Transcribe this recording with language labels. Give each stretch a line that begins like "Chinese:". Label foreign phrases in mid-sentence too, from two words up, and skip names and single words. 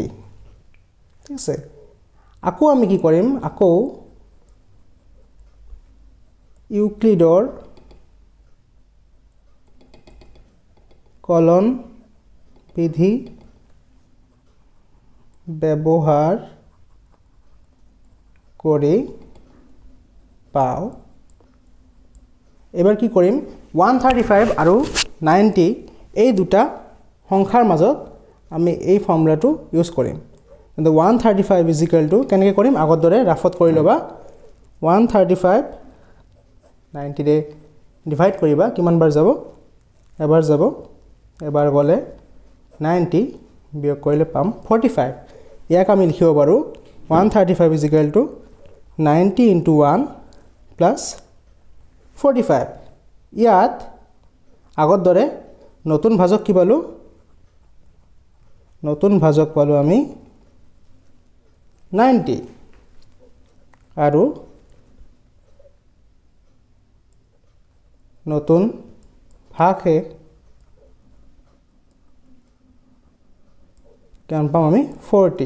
Assamese: ঠিক আছে, আকৌ আমি কি কৰিম, আকৌ ইউক্লিডৰ কলন বিধি ব্যৱহাৰ কৰি পাও। এবাৰ কি কৰিম, 135 আৰু 90 এই দুটা সংখ্যাৰ মাজত আমি এই ফৰ্মুলাটো ইউজ কৰিম। কিন্তু 135
English: is equal to
Assamese: কেনেকৈ কৰিম, আগৰ দৰে ৰাফত কৰি ল'বা, 135 90 ৰে ডিভাইড কৰিবা, কিমান বাৰ যাব, এবাৰ যাব, এবাৰ গ'লে 90 বিয়োগ কৰিলে পাম 45। ইয়াক আমি লিখিব পাৰো 135
English: is equal to 90 into 1 plus 45।
Assamese: ইয়াত আগৰ দৰে নতুন ভাজক কি পালো, নতুন ভাজক পালো আমি 90 আৰু নতুন ভাগহে কিমান পাম আমি 40।